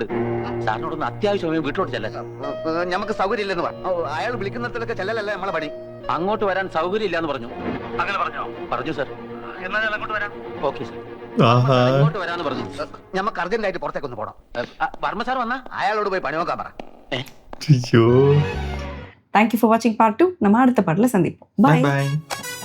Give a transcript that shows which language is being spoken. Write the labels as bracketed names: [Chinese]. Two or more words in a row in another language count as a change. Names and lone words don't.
[Malayalam] സാറിനോടൊന്ന് അത്യാവശ്യമായി വീട്ടിലോട്ട് ചെല്ലാൻ. നമുക്ക് സൗകര്യം ഇല്ലെന്ന് പറഞ്ഞു. അയാൾ വിളിക്കുന്നിടത്തൊക്കെ ചെല്ലലല്ലേ നമ്മളെ പണി. അങ്ങോട്ട് വരാൻ സൗകര്യം ഇല്ലാന്ന് പറഞ്ഞു. അങ്ങനെ പറഞ്ഞോ? പറഞ്ഞു സാർ. എന്നാ ഞാൻ അങ്ങോട്ട് വരാം. ഓക്കെ സാർ. ஆஹா. അങ്ങോട്ട് വരാന്ന് പറഞ്ഞു. നമുക്ക് അർജന്റായിട്ട് പുറത്തേക്ക് ഒന്ന് പോകണം. വർമ്മ സാർ വന്നാ അയാളോട് പോയി പണി നോക്കാൻ പറ. ஐயோ. [English] Thank you for watching part 2. [Tamil] நம்ம அடுத்த பாட்டில் சந்திப்போம். பை பாய். பை.